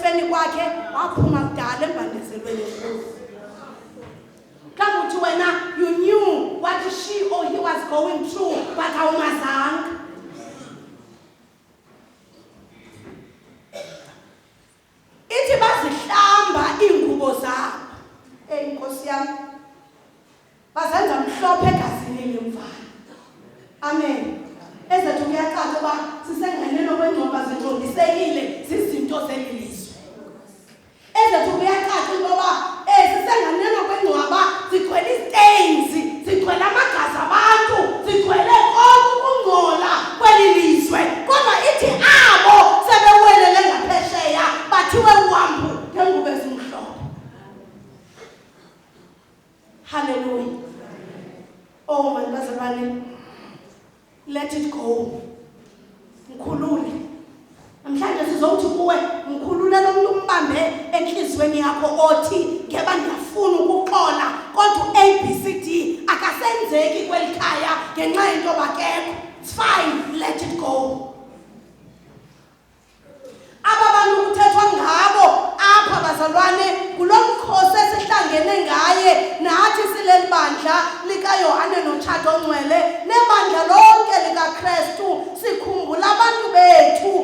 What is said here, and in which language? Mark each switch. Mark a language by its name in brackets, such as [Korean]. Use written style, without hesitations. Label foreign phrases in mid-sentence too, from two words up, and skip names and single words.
[Xhosa] kwakhe waphuma kudala embandezelweni enkulu. Mhlawumbi uthi wena [English] you knew what she or he was going through [Xhosa] but awumazanga. Ithi bazihlamba iingubo zabo. [Zulu] Inkosi yami. [Xhosa] Bazenza mhlophe egazini lemvana. Amen. Ezethu kuyacaca uba sisenganeno kwengcwaba zingcondisekile zizinto zelilizwe. Ezethu kuyacaca intoba sisenganeno kwengcwaba zigcwele istains, zigcwele amagazi abantu, zigcwele konke ukungcola kweli lizwe. Kodwa ithi abo sebewelele ngaphesheya bathiwe uhambu ngengubo ezimhlophe. Hallelujah. [English] Oh my bazalwane, let it go. [Xhosa] Mkhulule. [Zulu] Namhlanje sizothi kuwe mkhulule lo muntu umbambe enhlizweni yakho othi ngeba ngiyafuna ukuxola kodwa ABCD akasenzeki kwelikhaya ngenxa yento bakekho. [English] It's fine, let it go. [Xhosa] Abantu kuthethwa ngabo apha bazalwane kulomkhosi esihlangene ngaye nathi sileli bandla likaYohane noTshato Ongcwele nebandla lonke likaKristu sikhumbula abantu bethu.